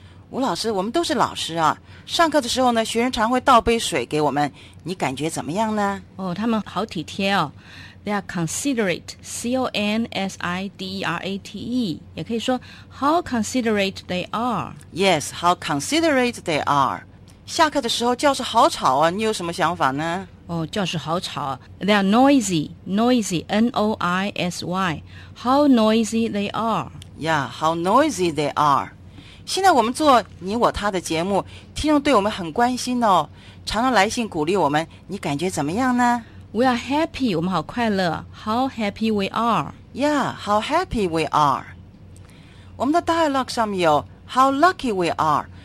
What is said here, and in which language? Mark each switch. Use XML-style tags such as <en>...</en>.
<zh>吴老师，我们都是老师啊，上课的时候呢，学生常会倒杯水给我们，你感觉怎么样呢？哦，他们好体贴哦。</zh> <en>They are considerate, C-O-N-S-I-D-E-R-A-T-E.</en> <zh>也可以说</zh> <en>how considerate they are. Yes, how considerate they are.</en> <zh>下课的时候教室好吵啊，你有什么想法呢？哦，教室好吵。</zh> <en>They are noisy, noisy, N-O-I-S-Y. How noisy they are. Yeah, how noisy they are.</en> <zh>现在我们做你我他的节目，听众对我们很关心哦，常常来信鼓励我们，你感觉怎么样呢？ We are happy, 我们好快乐。 How happy we are. Yeah, how happy we are. 我们的 dialogue 上面有 How lucky we are.</zh>